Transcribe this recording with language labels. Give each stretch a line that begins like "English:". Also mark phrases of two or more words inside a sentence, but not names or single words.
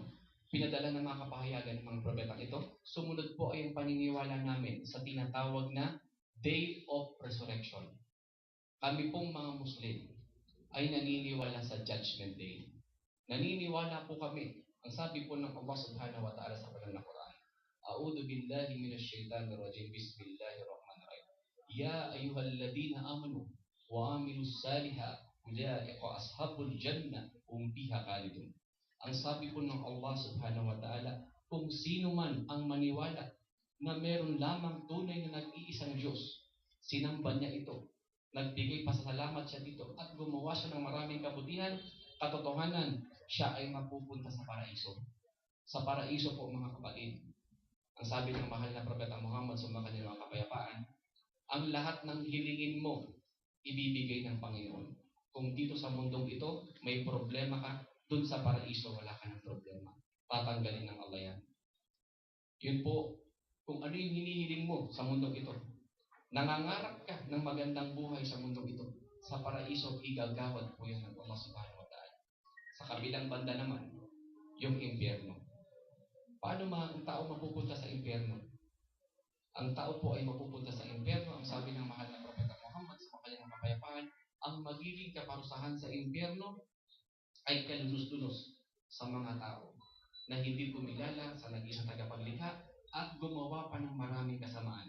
Filipino: Pinadala ng mga kapahayagan ng mga propeta ito. Sumunod po ay yung paniniwala namin sa tinatawag na
English: Day of Resurrection.
Filipino: Kami pong mga Muslim ay naniniwala sa
English: Judgment Day.
Filipino: Naniniwala po kami. Ang sabi po ng Allah
Arabic: subhanahu wa ta'ala
Filipino: sa banal na Quran,
Arabic: أعوذ بالله من الشيطان الرجيم. بسم الله الرحمن الرحيم يا أيها الذين آمنوا وعملوا الصالحات أولئك أصحاب الجنة هم فيها خالدون.
Filipino: Ang sabi po ng Allah
Arabic: subhanahu wa ta'ala,
Filipino: kung sino man ang maniwala na meron lamang tunay na nag-iisang Diyos, sinamba niya ito, nagbigay pasasalamat siya dito, at gumawa siya ng maraming kabutihan, katotohanan, siya ay mapupunta sa paraiso. Sa paraiso po mga kapatid, ang sabi ng mahal na Propeta Muhammad sa kanyang mga kapayapaan, ang lahat ng hilingin mo, ibibigay ng Panginoon. Kung dito sa mundong ito, may problema ka, dun sa paraiso wala ka ng problema. Tatanggalin ng Allah yan. Yun po, kung ano yung hinihiling mo sa mundong ito. Nangangarap ka ng magandang buhay sa mundong ito. Sa paraiso, igagawad po yan ng Allah
Arabic: subhanahu wa ta'ala.
Filipino: Sa kabilang banda naman, yung impyerno. Paano ang tao mapupunta sa impyerno? Ang tao po ay mapupunta sa impyerno. Ang sabi ng mahal na Propeta Muhammad sa kanyang kapayapaan, ang magiging kaparusahan sa impyerno ay kalunos-lunos sa mga tao na hindi kumilala sa nag-iisang tagapaglikha at gumawa pa ng maraming kasamaan.